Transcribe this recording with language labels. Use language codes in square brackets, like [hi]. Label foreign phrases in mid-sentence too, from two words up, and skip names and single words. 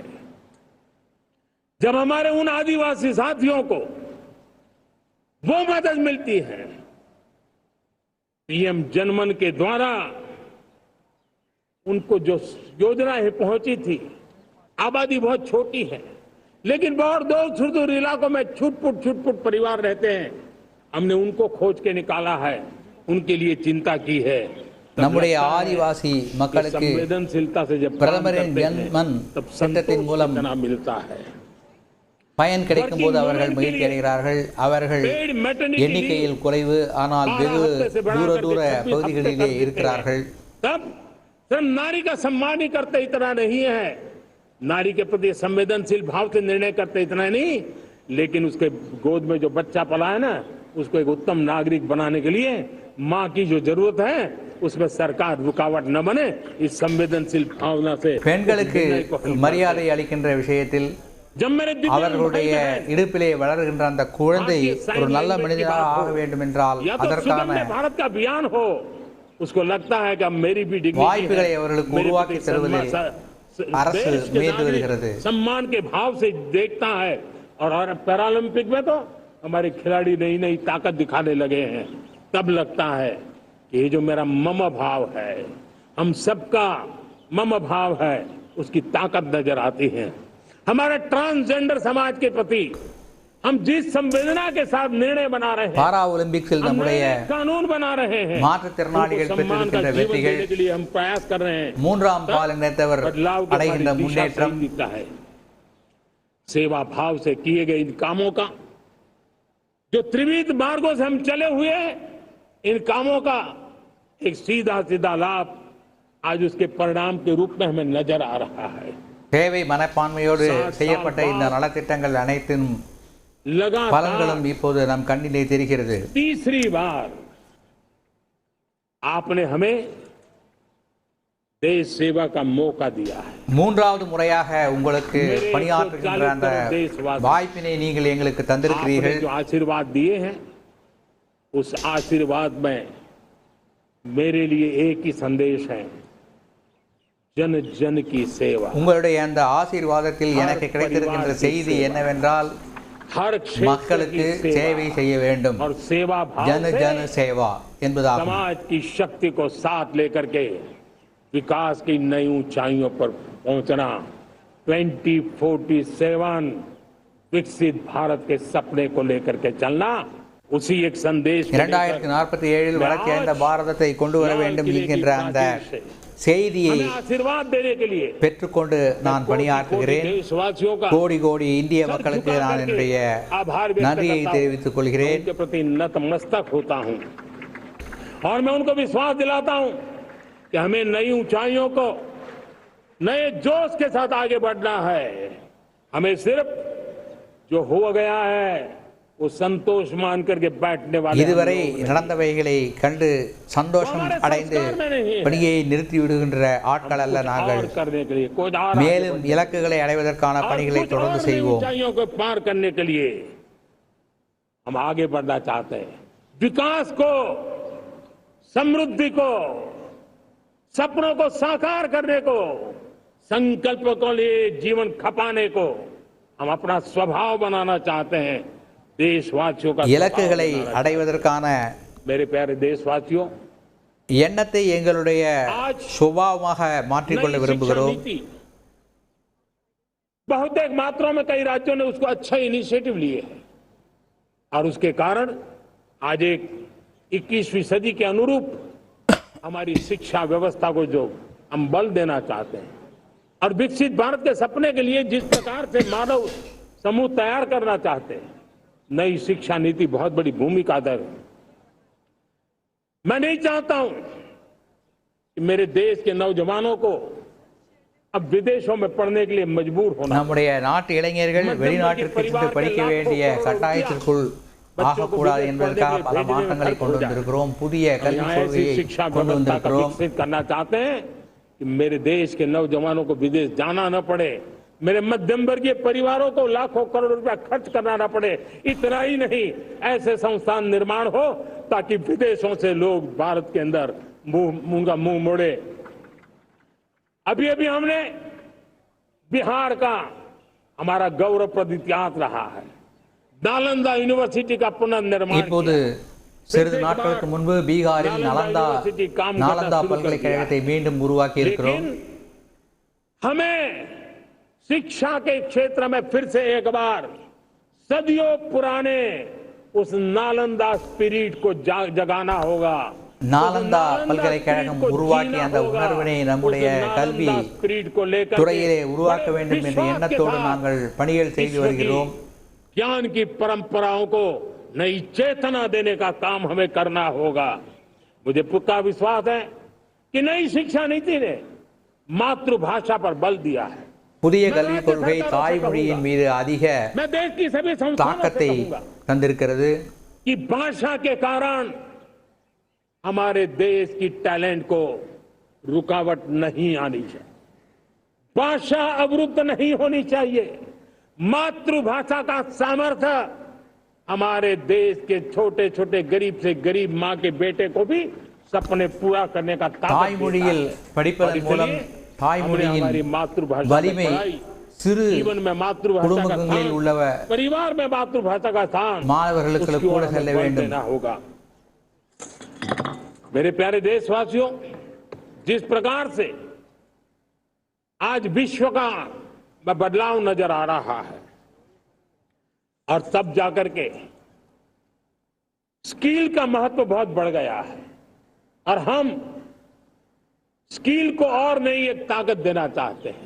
[hi] जब हमारे उन आदिवासी साथियों को वो मदद मिलती है, पीएम जनमन के द्वारा उनको जो योजनाएं पहुंची थी, आबादी बहुत छोटी है, लेकिन बहुत दूर सुदूर इलाकों में छुटपुट परिवार रहते हैं, हमने उनको खोज के निकाला है, उनके लिए चिंता की है। [ta] நம்முடைய ஆதிவாசி மக்களுக்கு [hi] संवेदनशीलता से जब [ta] பிரதமரின் ஜன்மன் திட்டத்தின் மூலம் [hi] मिलता है, [ta] பயன் கிடைக்கும் போது அவர்கள் மகிழ்ச்சி அடைகிறார்கள். அவர்கள் எண்ணிக்கையில் குறைவு, ஆனால் வெகு தூர பகுதிகளிலே இருக்கிறார்கள். [hi] तब नारी का सम्मान ही करते इतना नहीं है, नारी के प्रति संवेदनशील भाव से निर्णय करते इतना नहीं, लेकिन उसके गोद में जो बच्चा पला है ना, उसको एक उत्तम नागरिक बनाने के लिए माँ की जो जरूरत है, उसमें सरकार रुकावट न बने, इस संवेदनशील भावना से [ta] பெண்களுக்கு மரியாதை அளிக்கின்ற விஷயத்தில் அவர்களுடைய இடுப்பிலே வளர்கின்ற அந்த குழந்தை ஒரு நல்ல மனிதனாக ஆக வேண்டும் என்றால் அதற்கான வாய்ப்புகளை அவர்களுக்கு உருவாக்கி தருவதில் அரசு முயன்று வருகிறது. [hi] सम्मान के भाव से देखता है, और पैरालंपिक में तो हमारे खिलाड़ी नई नई ताकत दिखाने लगे हैं, तब लगता है कि ये जो मेरा मम भाव है, हम सबका मम भाव है, उसकी ताकत नजर आती है। हमारे ट्रांसजेंडर समाज के प्रति हम जिस संवेदना के साथ निर्णय बना रहे हैं, [ta] பாரா ஒலிம்பிக்ஸில் நம்முடைய [hi] कानून बना रहे हैं, [ta] மாற்றுத்திறனாளிகள் பெற்றிருக்கின்ற வெற்றிகள், [hi] के लिए हम प्रयास कर रहे हैं, [ta] மூன்றாம் பாலினத்தவர் அடைகின்ற முன்னேற்றம், [hi] सेवा भाव से किए गए इन कामों का जो त्रिविध मार्गों से हम चले हुए, इन कामों का एक सीधा सीधा लाभ आज उसके परिणाम के रूप में हमें नजर आ रहा है। [ta] சேவை மனப்பான்மையோடு செய்யப்பட்ட இந்த நலத்திட்டங்கள் அனைத்தின் பலன்களும் இப்போது நம் கண்ணிலே தெரிகிறது. [hi] तीसरी बार आपने हमें देश सेवा का मौका दिया है. [ta] மூன்றாவது முறையாக உங்களுக்கு பணியாற்றுகின்ற அந்த வாய்ப்பினை நீங்கள் எங்களுக்கு தந்திருக்கிறீர்கள். [hi] जो आशीर्वाद दिए हैं, उस आशीर्वाद में मेरे लिए एक ही संदेश है, जन जन की सेवा. [ta] உங்களுடைய அந்த ஆசீர்வாதத்தில் எனக்கு கிடைத்திருக்கின்ற செய்தி என்னவென்றால், மக்களுக்கு சேவை செய்ய வேண்டும். [hi] और सेवा भाव जन जन सेवा என்பதாகும். समाज की शक्ति को साथ लेकर के विकास की नई ऊंचाइयों पर पहुंचना, 2047 विकसित भारत के सपने को लेकर के चलना, उसी एक संदेश [ta] 2047 வளர்ச்சி அடைந்த பாரதத்தை கொண்டு வர வேண்டும் என்கின்ற அந்த செய்தியை [hi] आशीर्वाद देने के लिए [ta] பெற்றுக்கொண்டு நான் பணியாற்றுகிறேன். கோடி கோடி இந்திய மக்களுக்கு நான் என்னுடைய நன்றியை தெரிவித்துக் கொள்கிறேன். [hi] उनके प्रति नतमस्तक होता हूं और मैं उनको विश्वास दिलाता हूं कि हमें नई ऊंचाइयों को नए जोश के साथ आगे बढ़ना है. हमें सिर्फ जो हो गया है वो संतोष मान करके बैठने वाले, [ta] இதுவரை நடந்தவைகளை கண்டு சந்தோஷம் அடைந்து பணியை நிறுத்தி விடுகின்ற ஆட்கள் அல்ல நாங்கள். மேலும் இலக்குகளை அடைவதற்கான பணிகளை தொடர்ந்து செய்வோம். [hi] पार करने के लिए हम आगे बढ़ना चाहते हैं. विकास को, समृद्धि को, सपनों को साकार करने को, संकल्प को लिए जीवन खपाने को हम अपना स्वभाव बनाना चाहते हैं. देशवासियों का [ta] இலக்குகளை அடைவதற்கான [hi] मेरे प्यारे देशवासियों, [ta] எண்ணத்தை எங்களுடைய சுபாவமாக மாற்றிக்கொள்ள விரும்புகிறோம். [hi] बहुतेक मात्रा में कई राज्यों ने उसको अच्छा इनिशिएटिव लिए हैं और उसके कारण आज एक 21वीं सदी के अनुरूप हमारी शिक्षा व्यवस्था को जो हम बल देना चाहते हैं और विकसित भारत के सपने के लिए जिस प्रकार से मानव समूह तैयार करना चाहते हैं, नई शिक्षा नीति बहुत बड़ी भूमिका अदा है। मैं नहीं चाहता हूं कि मेरे देश के नौजवानों को अब विदेशों में पढ़ने के लिए मजबूर होना। [ta] நம்முடைய நாட்டு இளைஞர்கள் வெளிநாட்டிற்கு சென்று படிக்க வேண்டிய கட்டாயத்திற்குள் ஆகக்கூடாது என்பதற்காக பல மாற்றங்களை கொண்டு வந்திருக்கிறோம். புதிய கல்விக் கொள்கையை கொண்டு வந்திருக்கிறோம். [hi] करना चाहते हैं कि मेरे देश के नौजवानों को विदेश जाना न पड़े, मेरे मध्यम वर्गीय परिवारों को लाखों करोड़ रुपया खर्च करना न पड़े। इतना ही नहीं, ऐसे संस्थान निर्माण हो ताकि विदेशों से लोग भारत के अंदर मुंह मोड़े। अभी अभी हमने बिहार का हमारा गौरवप्रद इतिहास रहा है, नालंदा यूनिवर्सिटी का पुनर्निर्माण। [ta] இப்போது சிறிது நாட்களுக்கு முன்பு பீகாரில் நாலந்தா பல்கலைக்கழகத்தை மீண்டும் உருவாக்கி இருக்கிறோம். [hi] हमें शिक्षा के क्षेत्र में फिर से एक बार सदियों पुराने उस नालंदा स्पिरिट को जगाना होगा. [ta] நாலந்தா பல்கலைக்கழகம் உருவாக்கிய அந்த உணர்வினை நம்முடைய கல்வி துறையிலே உருவாக்க வேண்டும் என்ற எண்ணத்தோடு நாங்கள் பணிகள் செய்து வருகிறோம். [hi] ज्ञान की परंपराओं को नई चेतना देने का काम हमें करना होगा. मुझे पक्का विश्वास है कि नई शिक्षा नीति ने मातृभाषा पर बल दिया है. [ta] புதிய கல்விக் கொள்கை தாய்மொழியின் மீது அதிக தாக்கத்தை தந்திருக்கிறது. [hi] कि भाषा के कारण हमारे देश की टैलेंट को रुकावट नहीं आनी चाहिए, भाषा अवरुद्ध नहीं होनी चाहिए. मातृभाषा का सामर्थ्य हमारे देश के छोटे छोटे गरीब से गरीब मां के बेटे को भी सपने पूरा करने का [ta] தாய்மொழியில் படிப்பதன் மூலம் தாய்மொழியின் வலிமை சிறு குடும்பங்களில் உள்ளவர் [hi] परिवार में मातृभाषा का स्थान [ta] மாணவர்களுக்கு கூட செல்ல வேண்டும். [hi] होगा. मेरे प्यारे देशवासियों, जिस प्रकार से आज विश्व का बदलाव नजर आ रहा है और तब जाकर के स्किल का महत्व बहुत बढ़ गया है और हम स्किल को और नई एक ताकत देना चाहते हैं.